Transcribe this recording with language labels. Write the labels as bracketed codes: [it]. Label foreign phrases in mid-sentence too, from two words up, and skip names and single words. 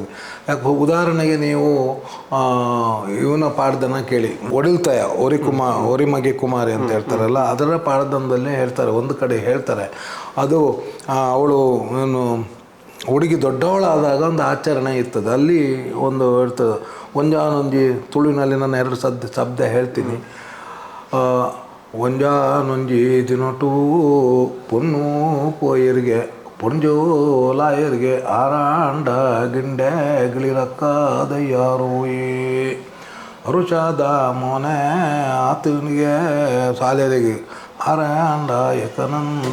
[kn] ಯಾಕೆ ಉದಾಹರಣೆಗೆ ನೀವು ಇವನ ಪಾಡ್ದನ ಕೇಳಿ, ಒಡಿಲ್ತಾಯ ಒರಿಮಗೆ ಕುಮಾರಿ ಅಂತ ಹೇಳ್ತಾರಲ್ಲ, ಅದರ ಪಾಡ್ದನದಲ್ಲೇ ಹೇಳ್ತಾರೆ. ಒಂದು ಕಡೆ ಹೇಳ್ತಾರೆ, ಅದು ಅವಳು ಏನು ಹುಡುಗಿ ದೊಡ್ಡವಳಾದಾಗ ಒಂದು ಆಚರಣೆ ಇರ್ತದೆ. ಅಲ್ಲಿ ಒಂದು ಇರ್ತದೆ, ಒಂಜಾನೊಂಜಿ ತುಳುವಿನಲ್ಲಿ ನಾನು ಎರಡು ಶಬ್ದ ಹೇಳ್ತೀನಿ. [tcy] ಒಂಜಾನೊಂಜಿ ದಿನಟೂ ಪೊನ್ನು ಪೋಯರಿಗೆ ಪೊಂಜೋಲಾಯರಿಗೆ ಆರಾಂಡ ಗಿಂಡೆ ಗಿಳಿರಕ್ಕಾದಯ್ಯಾರೋಯೇ ಅರುಷಾದ ಮೋನೆ ಆತನಿಗೆ ಸಾಲೆರಿಗೆ ಆರಾಂಡ ಏಕನಂದ